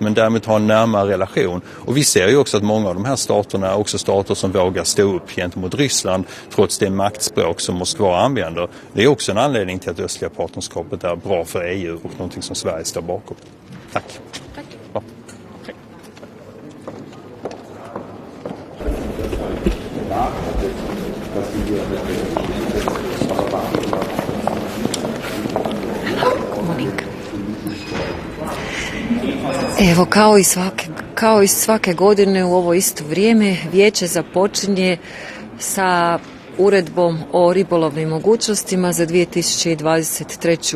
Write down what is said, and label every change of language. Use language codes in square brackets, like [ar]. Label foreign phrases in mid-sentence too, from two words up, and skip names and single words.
[sv] Men därmed ha en närmare relation. Och vi ser ju också att många av de här staterna är också stater som vågar stå upp gentemot Ryssland trots det maktspråk som Moskva använder. Det är också en anledning till att det östliga partnerskapet är bra för EU och någonting som Sverige står bakom. Tack. Ja. [hr] Evo, kao i svake godine u ovo isto vrijeme vijeće započinje sa uredbom o ribolovnim mogućnostima za 2023.